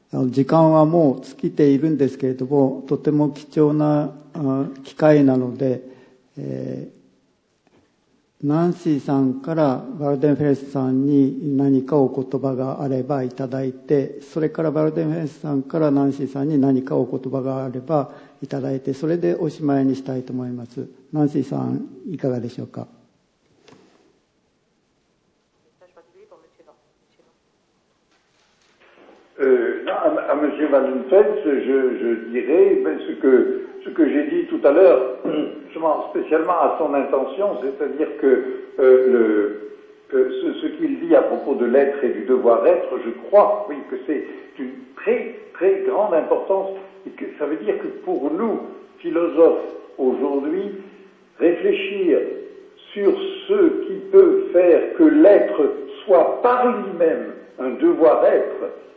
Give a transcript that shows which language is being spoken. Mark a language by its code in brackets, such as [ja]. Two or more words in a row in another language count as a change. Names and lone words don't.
[ja] 時間はもう尽きているんですけれども、とても貴重な機会なので、ナンシーさんからバルデンフェレスさんに何かお言葉があればいただいて、それからバルデンフェレスさんからナンシーさんに何かお言葉があればいただいて、それでおしまいにしたいと思います。ナンシーさん、いかがでしょうか。 [fr] À M. Wallenfels, je dirais ce que j'ai dit tout à l'heure, spécialement à son intention, c'est-à-dire que ce qu'il dit à propos de l'être et du devoir-être, je crois, oui, que c'est d'une très, très grande importance, et que ça veut dire que pour nous, philosophes, aujourd'hui, réfléchir sur ce qui peut faire que l'être soit par lui-même un devoir-être,